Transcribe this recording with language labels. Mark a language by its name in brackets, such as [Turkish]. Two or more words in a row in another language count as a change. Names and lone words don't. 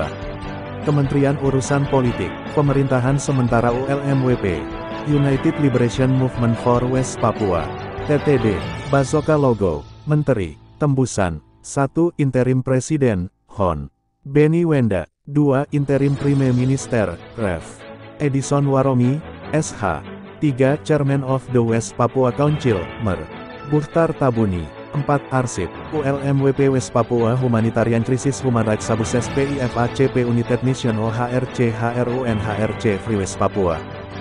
[Indonesian] Kementerian Urusan Politik, Pemerintahan Sementara ULMWP, [English] United Liberation Movement for West Papua, TTD, Bazoka Logo, [Indonesian] Menteri, Tembusan, [English] 1 Interim Presiden, Hon. Benny Wenda, 2. Interim Prime Minister, Rev. Edison Waromi, SH. 3. Chairman of the West Papua Council, Mer. Bukhtar Tabuni. 4. Arsip, ULMWP West Papua Humanitarian Crisis Human Rights Abuses PIFACP United Nations HRC HRUN HRC Free West Papua.